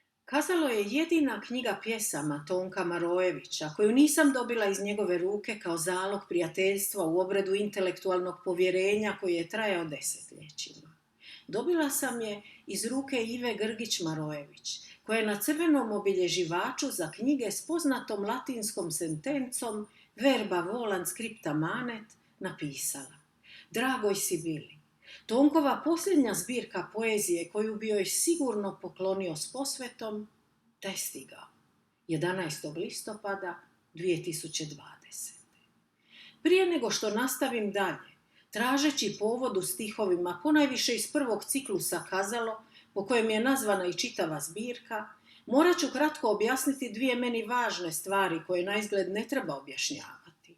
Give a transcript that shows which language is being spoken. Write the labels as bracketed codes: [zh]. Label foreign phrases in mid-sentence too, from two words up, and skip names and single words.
[hr] Kazalo je jedina knjiga pjesama Tonka Marojevića, koju nisam dobila iz njegove ruke kao zalog prijateljstva u obredu intelektualnog povjerenja koji je trajao desetljećima. Dobila sam je iz ruke Ive Grgić-Marojević, koja je na crvenom obilježivaču za knjige s poznatom latinskom sentencom [la] verba volant scripta manet [hr] napisala: Dragoj Sibili, Tonkova posljednja zbirka poezije koju bi joj sigurno poklonio s posvetom, da je stigao 11. listopada 2020. Prije nego što nastavim dalje, tražeći povod u stihovima, ponajviše iz prvog ciklusa Kazalo, po kojem je nazvana i čitava zbirka, morat ću kratko objasniti dvije meni važne stvari koje naizgled ne treba objašnjavati.